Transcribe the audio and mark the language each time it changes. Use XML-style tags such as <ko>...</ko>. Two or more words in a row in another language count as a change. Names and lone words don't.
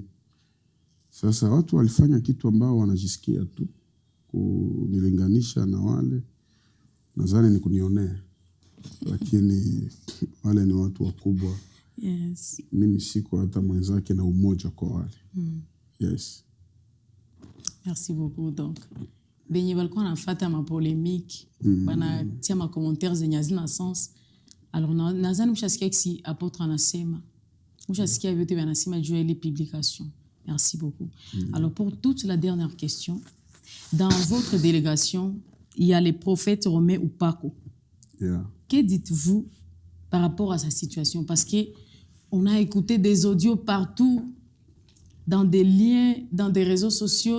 <sw>Sasa watu walifanya kitu ambao wanajisikia tu kunilinganisha na wale. Nadhani ni kunionea. Lakini wale ni watu wakubwa. Yes. Mimi siko hata mwenzake na umoja kwa wale. Yes.</sw> <fr>Merci beaucoup. Donc,</fr> <sw>benye balikuwa nafata ma polémique, bana tia ma commentaires zenye hazina sens. Alors nadhani mshasikia si apôtre anasema. Mshasikia vyote wanasema juu ya ile publication.</sw> <fr>Merci beaucoup. Alors pour toute la dernière question, dans votre délégation, il y a les prophètes Romé ou Paco. Yeah. Que dites-vous par rapport à sa situation? Parce que on a écouté des audios partout, dans des liens, dans des réseaux sociaux.</fr>